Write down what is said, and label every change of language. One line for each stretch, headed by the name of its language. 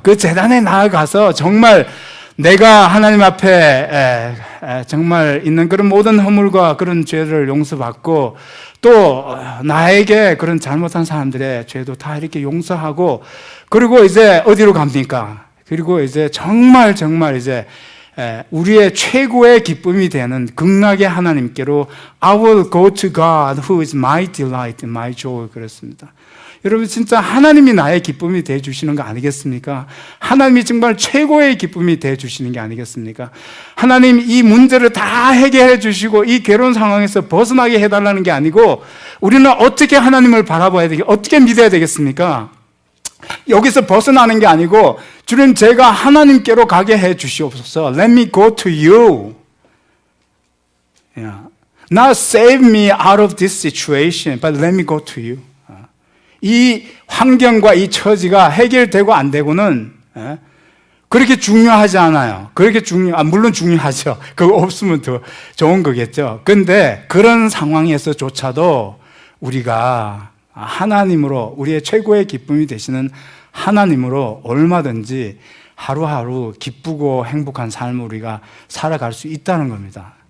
Korean: 그 제단에 나아가서 정말 내가 하나님 앞에 정말 있는 그런 모든 허물과 그런 죄를 용서받고 또 나에게 그런 잘못한 사람들의 죄도 다 이렇게 용서하고 그리고 이제 어디로 갑니까? 그리고 이제 정말 이제 우리의 최고의 기쁨이 되는 극락의 하나님께로
English: I will go to God who is my delight, my joy.
Korean: 그랬습니다. 여러분 진짜 하나님이 나의 기쁨이 되어 주시는 거 아니겠습니까? 하나님이 정말 최고의 기쁨이 되어 주시는 게 아니겠습니까? 하나님 이 문제를 다 해결해 주시고 이 괴로운 상황에서 벗어나게 해달라는 게 아니고 우리는 어떻게 하나님을 바라봐야 되겠, 어떻게 믿어야 되겠습니까? 여기서 벗어나는 게 아니고 주님 제가 하나님께로 가게 해 주시옵소서.
English: Let me go to you. Yeah. Not save me out of this situation, but let me go to you.
Korean: 이 환경과 이 처지가 해결되고 안 되고는 그렇게 중요하지 않아요. 물론 중요하죠. 그거 없으면 더 좋은 거겠죠. 근데 그런 상황에서조차도 우리가 하나님으로 우리의 최고의 기쁨이 되시는 하나님으로 얼마든지 하루하루 기쁘고 행복한 삶을 우리가 살아갈 수 있다는 겁니다.